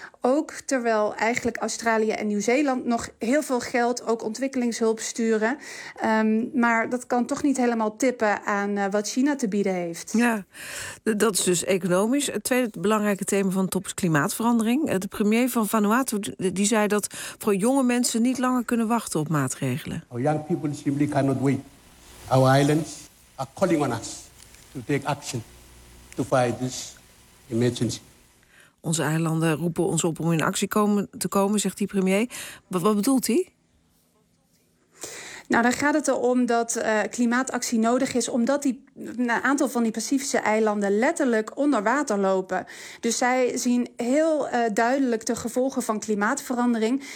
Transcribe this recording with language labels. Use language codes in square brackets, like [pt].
[nl] Ook terwijl eigenlijk Australië en Nieuw-Zeeland nog heel veel geld, ook ontwikkelingshulp sturen. Maar dat kan toch niet helemaal tippen aan wat China te bieden heeft. Ja, dat is dus economisch. Het tweede belangrijke thema van de top is klimaatverandering. De premier van Vanuatu die zei dat voor jonge mensen niet langer kunnen wachten op maatregelen. [en] Our young people simply cannot wait. Our islands are calling on us to take action to fight this emergency. [nl] Onze eilanden roepen ons op om in actie te komen, zegt die premier. Wat bedoelt hij? Nou, dan gaat het erom dat klimaatactie nodig is, omdat een aantal van die Pacifische eilanden letterlijk onder water lopen. Dus zij zien heel duidelijk de gevolgen van klimaatverandering.